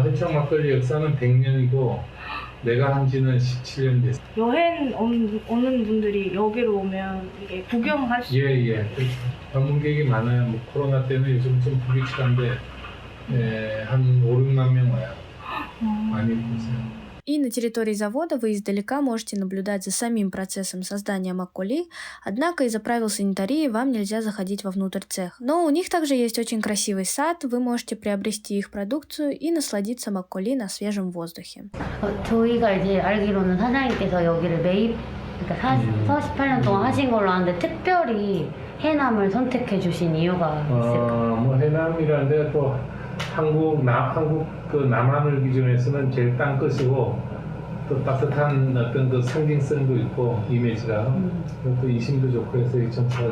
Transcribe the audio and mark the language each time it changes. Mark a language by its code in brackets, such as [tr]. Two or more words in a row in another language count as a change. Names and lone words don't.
[ko] 해창 막걸리 역사는 100년이고 내가 한 지는 17년 됐어요. 여행 오는 분들이 여기로 오면 이게 구경할 수 예. 방문객이 많아요. 뭐 코로나 때문에 요즘 좀 불규칙한데 한 5, 6만 명 와요. 많이 보세요. [ru] И на территории завода вы издалека можете наблюдать за самим процессом создания макколи, однако из-за правил санитарии вам нельзя заходить вовнутрь цеха. Но у них также есть очень красивый сад, вы можете приобрести их продукцию и насладиться макколи на свежем воздухе. [ko] 저희가 이제 알기로는 사장님께서 여기를 그러니까 48년 동안 하신 걸로 아는데 특별히 해남을 선택해 주신 이유가 있을까요? 뭐 해남이라는 데가 또 한국 그 남한을 기준해서는 제일 땅끝이고 또 따뜻한 어떤 그 상징성도 있고 이미지가 또 이심도 좋고 해서 이 전체가